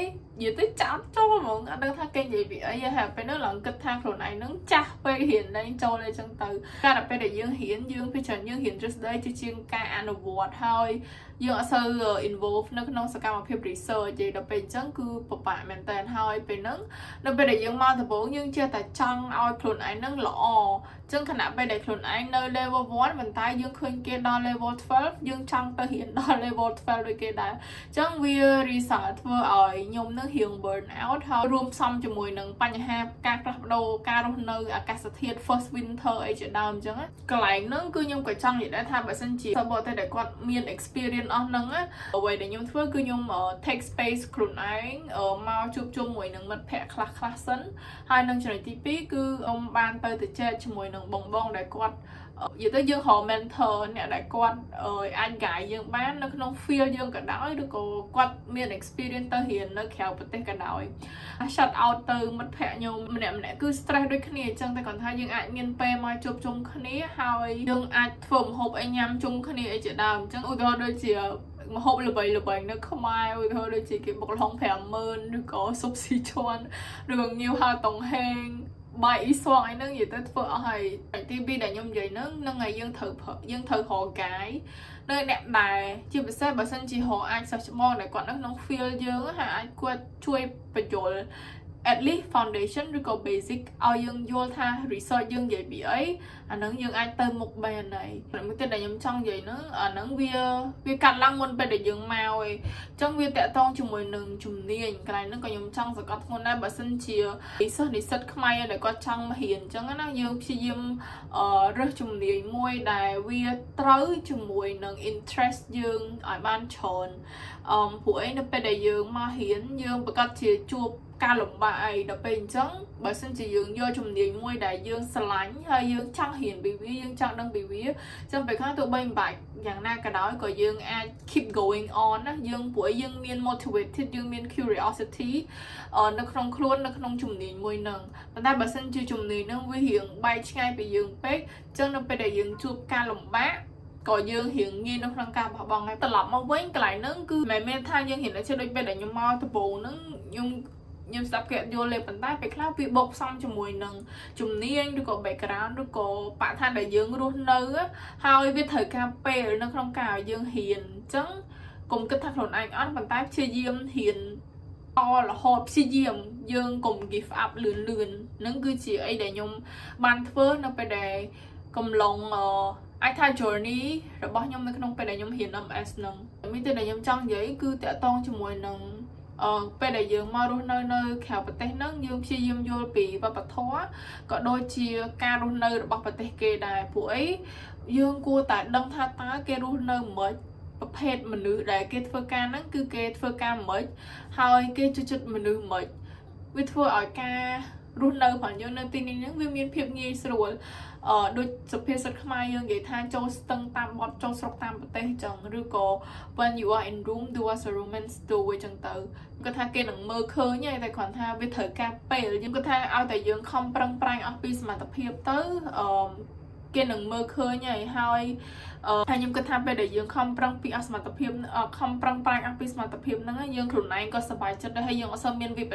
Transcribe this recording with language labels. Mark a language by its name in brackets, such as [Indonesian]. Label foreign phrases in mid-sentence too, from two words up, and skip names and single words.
[Khmer] និយាយទៅចាត់ចូលហ្មងអត់ដឹងថាគេនិយាយពីអីហើយពេលនោះឡើងគិតថាខ្លួនឯងនឹងចាស់ពេករៀនតែចូលអីចឹងទៅការដែលពេលដែលយើងរៀនយើងពីច្រើនយើងរៀនទ្រឹស្ដីជាងការអនុវត្តហើយយើងអត់សូវ involve នៅក្នុងសកម្មភាព research និយាយដល់ពេលអញ្ចឹងគឺពិបាកមែនតើហើយពេលហ្នឹងនៅពេលដែលយើងមកដំបូងយើងចេះតែចង់ឲ្យខ្លួនឯងនឹងល្អអញ្ចឹងខណៈពេលដែលខ្លួនឯងនៅ level 1 ប៉ុន្តែយើងឃើញគេដល់ level 12យើងចង់ទៅរៀន ដល់ level 12ដូចគេដែរអញ្ចឹងវា result ធ្វើឲ្យខ្ញុំនឹងរៀង [English] burn out [Khmer] ហើយរួមផ្សំជាមួយនឹងបញ្ហាការផ្លាស់ប្ដូរការរស់នៅអាកាសធាតុ [English] first winter [Khmer] អីជាដើមអញ្ចឹងកន្លែងហ្នឹងគឺខ្ញុំក៏ចង់និយាយដែរថាបើសិនជាសិស្សបរទេសដែលគាត់មាន experience អស់ហ្នឹងអ្វីដែលខ្ញុំធ្វើគឺខ្ញុំ [English] take space [Khmer] ខ្លួនឯងមកជួបជុំមួយនឹងមិត្តភ័ក្តិខ្លះសិនហើយនឹងចំណុច ទី2គឺបានទៅចែកជាមួយនឹងបងដែលគាត់និយាយទៅយើងរក mentor អ្នកដែលគាត់អាច guide យើងបាននៅក្នុង field យើងក៏ដោយឬក៏គាត់មាន experience ទៅរៀននៅក្រៅប្រទេសក៏ដោយ [English] shout out [Khmer] ទៅមិត្តភ័ក្តិខ្ញុំម្នាក់គឺ stress ដូចគ្នាអញ្ចឹងតែគាត់ថាយើងអាចមាន ពេលមកជួបជុំគ្នាហើយយើងអាចធ្វើម្ហូបអីញ៉ាំជុំគ្នាអីជាដើមអញ្ចឹងឧទាហរណ៍ដូចជាម្ហូបល្បីនៅខ្មែរឧទាហរណ៍ដូចជាគេបុកល្ហុង 50000 ឬក៏ស៊ុបស៊ីឈួនឬក៏ងាវហៅតុងហេ ងបាយអ៊ីស្វងអីហ្នឹងនិយាយទៅធ្វើអស់ហើយទី2ដែលខ្ញុំនិយាយហ្នឹងហើយយើងត្រូវរកកាយនៅអ្នកដែលជាពិសេសបើសិនជារកអាច សិស្សច្បងដែលគាត់នៅក្នុង field យើងហើយអាចគាត់ជួយបញ្យល់ [English] at least foundation [Khmer] ឬក៏ basic ឲ្យយើងយល់ថា research យើង និយាយពីអីអាហ្នឹងយើងអាចទៅមុខបានហើយមួយទៀតដែលខ្ញុំចង់និយាយហ្នឹងអាហ្នឹងវាកាត់ឡើងមុនពេលដែលយើងមកឯងអញ្ចឹងវាតាក់ទងជាមួយនឹងជំនាញកន្លែងហ្នឹងក៏ខ្ញុំចង់សង្កត់ធ្ងន់ដែរបើសិនជាសិស្សនិស្សិតខ្មែរដែលគាត់ចង់មករៀនអញ្ចឹងណាយើងព្យាយាមរើសជំនាញមួយដែលវាត្រូវជាមួយនឹង interest យើងឲ្យបានច្រើនព្រោះអីនៅពេលដែលយើងមករៀនយើងប្រកាសជាជួប ការលំបាកអីដល់ពេលអញ្ចឹងបើសិនជាយើងយកជំនាញមួយដែលយើងស្រឡាញ់ហើយយើងចង់រៀនពីវាយើងចង់ដឹងពីវាអញ្ចឹងពេលខ្លះទោះបីមិន បាច់យ៉ាងណាក៏ដោយក៏យើងអាច [English] keep going on [Khmer] ណាយើងព្រោះយើងមាន motivated យើងមាន curiosity នៅក្នុងខ្លួននៅក្នុងជំនាញមួយហ្នឹងប៉ុន្តែបើសិនជាជំនាញហ្នឹងវារៀងបែកឆ្ងាយពីយើងពេកអញ្ចឹងនៅពេលដែលយើងជួបការលំបាកក៏យើងរៀងងាយនៅក្នុងការបោះបង់ហើយត្រឡប់មកវិញកន្លែងហ្នឹងគឺមិនមែនថាយើងរៀនតែជិះដូចពេលដែលខ្ញុំមកដំបូងហ្នឹងខ្ញុំស្ដាប់គេយល់លេប៉ុន្តែពេលខ្លះវាបូកផ្សំជាមួយនឹងជំនាញឬក៏ background ឬក៏បរិស្ថានដែលយើងរស់ នៅហើយវាត្រូវការពេលនៅក្នុងការឲ្យយើងរៀនអញ្ចឹងកុំគិតថាខ្លួនឯងអត់ប៉ុន្តែព្យាយាមរៀនតរហូ តព្យាយាមយើងកុំ [English] give up [Khmer] លឿនហ្នឹងគឺជាអីដែលខ្ញុំបានធ្វើនៅពេលដែលកំឡុងអាចថា journey របស់ខ្ញុំនៅក្នុងពេលដែលខ្ញុំរៀន MS ហ្នឹងមានតែដែលខ្ញុំចង់និយាយគឺតាក់ទងជាមួយនឹងពេលដែលយើងមករស់នៅក្រៅប្រទេសហ្នឹងយើងព្យាយាមយល់ពីវប្បធម៌ក៏ដូចជាការរស់នៅរបស់ប្រទេសគេដែរព្រោះអីយើងគួរតែដឹង ថាតើគេរស់នៅមិនប្រភេទមនុស្សដែលគេធ្វើការហ្នឹងគឺគេធ្វើការមិនហើយគេជួយចិត្តមនុស្សមិនវាធ្វើឲ្យការរស់នៅរបស់យើងនៅទីនេះហ្នឹងវាមានភាពងាយស្រួលដូចសុភាសិតខ្មែរយើងនិយាយថាចូលស្ទឹងតាមបត់ចូលស្រុកតាមប្រទេសអញ្ចឹងឬក៏ [English] when you are in room do as a romance do [Khmer] អញ្ចឹងទៅគាត់ថាគេ នឹងមើលឃើញតែគ្រាន់ថាវាត្រូវការពេលយើងគាត់ថាឲ្យតែយើងខំប្រឹងប្រែងអស់ពីសមត្ថភាពទៅគេនឹងមើលឃើញហើយខ្ញុំគិតថាពេលដែលយើងខំប្រឹងពីអសមត្ថភាពខំប្រឹងប្រែងអស់ពីសមត្ថភាពហ្នឹងយើងខ្លួនឯងក៏សប្បាយចិត្តដែរហើយយើងអត់សូវមានវិប